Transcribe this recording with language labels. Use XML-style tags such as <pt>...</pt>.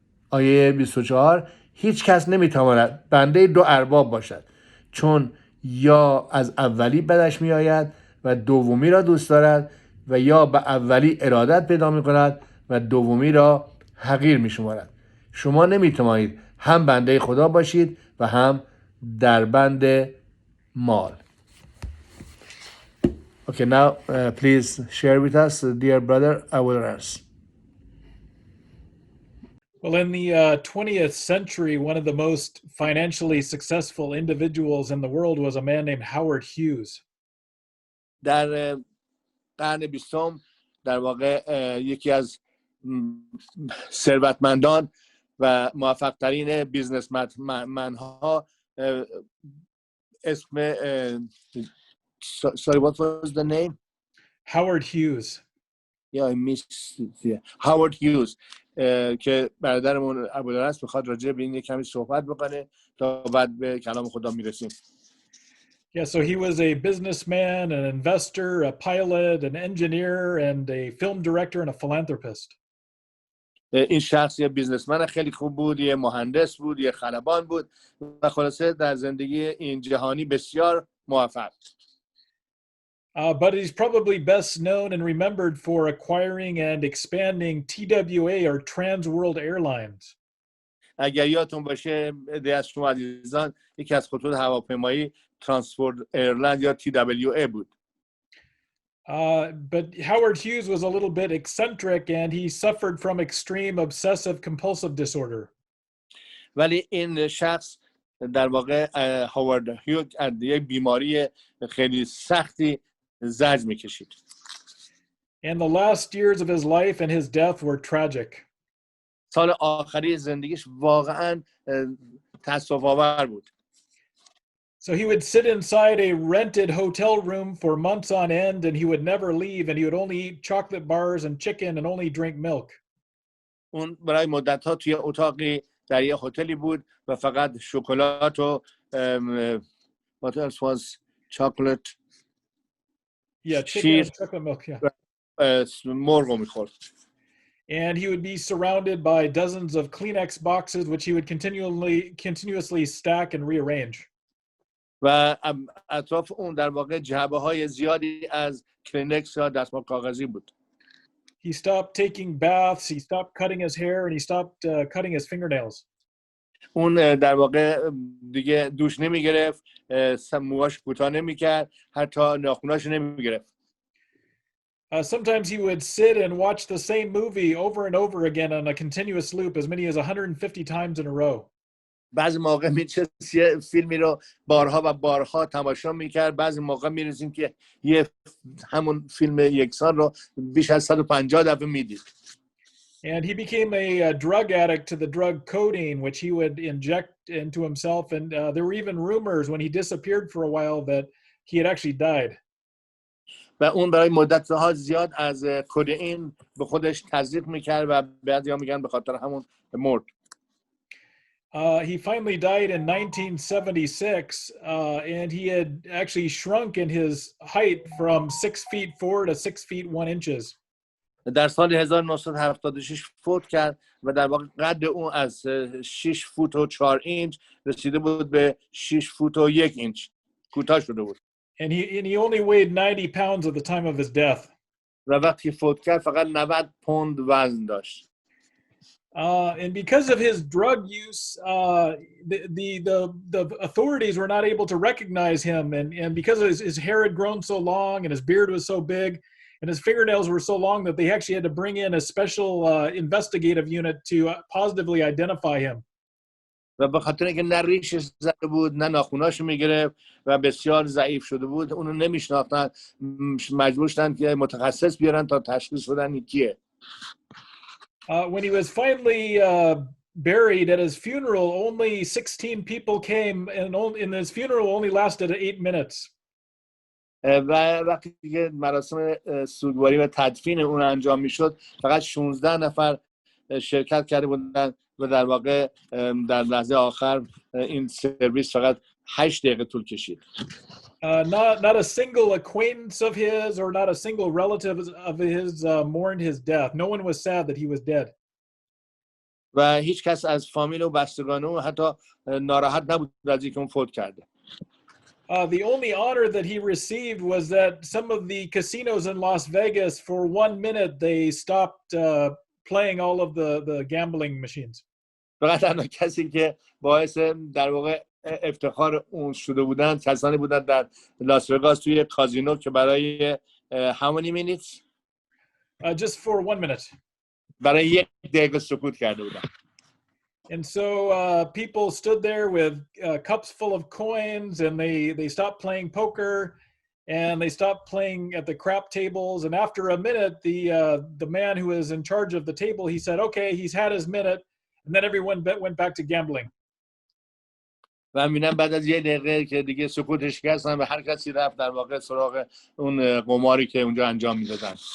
<fa>آیه 24، هیچ کس نمیتواند بنده دو ارباب باشد، چون یا از اولی بدش میآید و دومی را دوست دارد، و یا به اولی ارادت پیدا میکند و دومی را حقیر میشمارد. شما نمیتوانید هم بنده خدا باشید و هم در بند مال.</fa> <en>Okay, now please share with us, dear brother ابوالرنس. Well, in the 20th century, one of the most financially successful individuals in the world was a man named Howard Hughes.</en> <fa>در قرن 20 در واقع یکی از ثروتمندان و موفق ترین بیزنسمن ها اسم</fa> <en>sorry, what was the name? Howard Hughes. Yeah, I missed it. Yeah.</en> <fa>Howard Hughes که برادرمون ابوالرنس میخواد راجع به این کمی صحبت بکنه تا بعد به کلام خدا میرسیم.</fa> <en>Yeah, so he was a businessman, an investor, a pilot, an engineer, and a film director and a philanthropist.</en> <fa>این شخص یه بیزنسمن خیلی خوب بود، یه مهندس بود، یه خلبان بود و خلاصه در زندگی این جهانی بسیار موفق.</fa> <en>But he's probably best known and remembered for acquiring and expanding TWA or Trans World Airlines.</en> <fa>اگر یادتون باشه عده از شما عزیزان یکی از خطوط هواپیمایی ترانسورد ایرلند یا TWA بود.</fa> <en>But Howard Hughes was a little bit eccentric and he suffered from extreme obsessive compulsive disorder.</en> <fa>ولی این شخص در واقع هاوارد هیوز از یک بیماری خیلی سختی زجر میکشید.</fa> <en>And the last years of his life and his death were tragic.</en> <fa>سال آخری زندگیش واقعا تأسف آور بود.</fa> <en>So he would sit inside a rented hotel room for months on end and he would never leave and he would only eat chocolate bars and chicken and only drink milk.</en> <fa>اون برای مدت‌ها توی اتاقی در یه هتلی بود و فقط شکلات و</fa> <en>what else was chocolate chicken and chocolate milk,</en> <fa>مرغ می‌خورد.</fa> <en>And he would be surrounded by dozens of Kleenex boxes which he would continuously stack and rearrange.</en> <fa>و اطراف اون در واقع جعبه‌های زیادی از کلینکس یا دستمال کاغذی بود.</fa> <en>He stopped taking baths, he stopped cutting his hair, and he stopped cutting his fingernails.</en> <fa>اون در واقع دیگه دوش نمی‌گرفت، موهاش کوتاه نمی‌کرد، حتی ناخناش نمی‌گرفت.</fa> <en>Sometimes he would sit and watch the same movie over and over again on a continuous loop, as many as 150 times in a row.</en> <fa>بعضی موقع می‌نشست یه فیلمی رو بارها و بارها تماشا میکرد. بعضی موقع می‌رسیم که همون فیلم یکسان رو بیش از 150 دفعه میدید.</fa> <en>And he became a drug addict to the drug codeine, which he would inject into himself. And there were even rumors when he disappeared for a while that he had actually died.</en> <fa>و اون برای مدت‌ها زیاد از کدئین به خودش تزریق میکرد و بعضیا میگن به خاطر همون مرد.</fa> <en>He finally died in 1976, and he had actually shrunk in his height from 6'4" to 6'1".</en> <fa>در سال 1976 فوت کرد و در واقع قد اون از 6 فوت و 4 اینچ رسیده بود به 6 فوت و 1 اینچ. کوتاه شده بود.</fa> <en>And he only weighed 90 pounds at the time of his death.</en> <fa>و وقتی فوت کرد فقط 90 پوند وزن داشت.</fa> <en>And because of his drug use, the authorities were not able to recognize him. And because his hair had grown so long and his beard was so big and his fingernails were so long that they actually had to bring in a special investigative unit to positively identify him.</en> <fa>و به خاطر اینکه نه ریشش زده بود نه ناخوناشو میگرفت و بسیار ضعیف شده بود اونو نمیشناختن، مجبور شدن که متخصص بیارن تا تشخیص بدن این کیه.</fa> <en>When he was finally buried at his funeral, only 16 people came, and in his funeral only lasted 8 minutes.</en> <fa>و وقتی که مراسم سوگواری و تدفین اون انجام میشد فقط 16 نفر شرکت کرده بودن و در واقع در لحظه آخر این سرویس فقط 8 دقیقه طول کشید.</fa> <en>Not a single acquaintance of his or not a single relative of his mourned his death. No one was sad that he was dead.</en> <fa>و هیچ کس از فامیل و بستگان او حتی ناراحت نبود از اینکه اون فوت کرده.</fa> <en>The only honor that he received was that some of the casinos in Las Vegas, for 1 minute, they stopped playing all of the gambling machines.</en> <fa>فقط تنها کسی که باعث در واقع افتخار اون شده بودن کسانی بودن در لاس وگاس توی کازینو که برای</fa> <en>how many minutes؟ Just for 1 minute.</en> <fa>برای 1 دقیقه سکوت کرده بودن.</fa> <en>And so people stood there with cups full of coins, and they stopped playing poker, and they stopped playing at the crap tables. And after a minute, the man who was in charge of the table, he said, "Okay, he's had his minute," and then everyone went back to gambling.</en> <fa>و می‌بینم بعد از 1 دقیقه که دیگه سکوتش کردن و هر کسی رفت در واقع سراغ اون قماری که اونجا انجام می‌دادن.</fa>